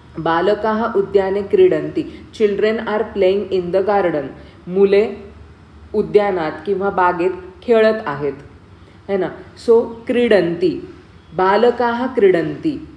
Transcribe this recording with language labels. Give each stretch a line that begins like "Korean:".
Sanskrit: बालकाः उद्याने क्रीडन्ति.
English: Children are playing in the garden.
Marathi: मुले उद्यानात किंवा बागेत खेळत आहेत, है ना.
Sanskrit: सो क्रीडन्ति, बालकाः क्रीडन्ति.